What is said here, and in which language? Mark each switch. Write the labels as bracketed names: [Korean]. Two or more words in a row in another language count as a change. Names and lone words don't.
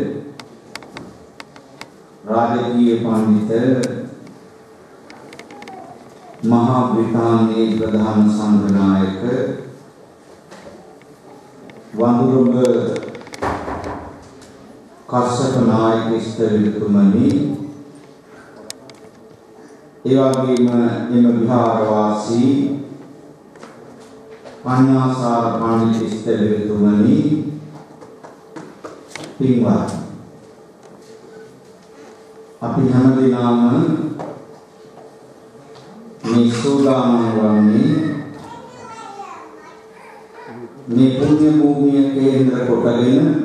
[Sinhala] රාජකීය පණ්ඩිත මහා බ්‍රිතාන්‍ය ප්‍රධාන සංඝනායක වඳුරඹ කස්සප නායක ස්ථවිරතුමනි එවැගේම එම විහාරවාසී පඤ්ඤාසාර පඬිත් ඉස්තරිතුමනි පින්වත් අපි හැමදෙනාම මේ සෝදානම් වන්නේ මේ පුණ්‍ය භූමිය කේන්ද්‍ර කොටගෙන